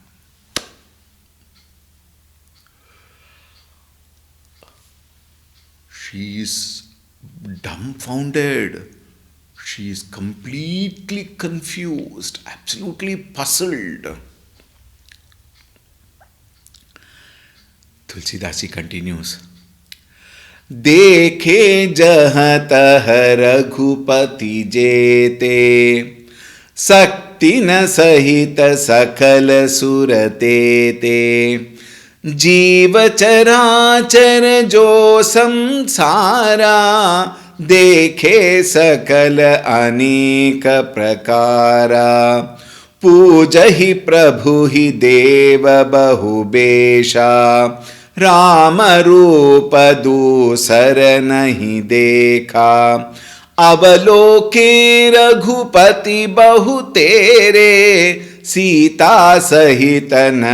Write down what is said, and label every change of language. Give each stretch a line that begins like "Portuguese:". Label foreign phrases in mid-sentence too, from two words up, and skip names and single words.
English: She is dumbfounded. She is completely confused, absolutely puzzled. Tulsi Dasi continues.
Awadhi: देखे जहत रघुपति जेते सक्ति न सहित सकल सुरते ते जीव चराचर जो संसारा देखे सकल अनेक प्रकारा पूजहि प्रभु ही देव बहुबेशा राम रूप दूसर नहीं देखा अवलोके रघुपति बहु तेरे सीता सहित न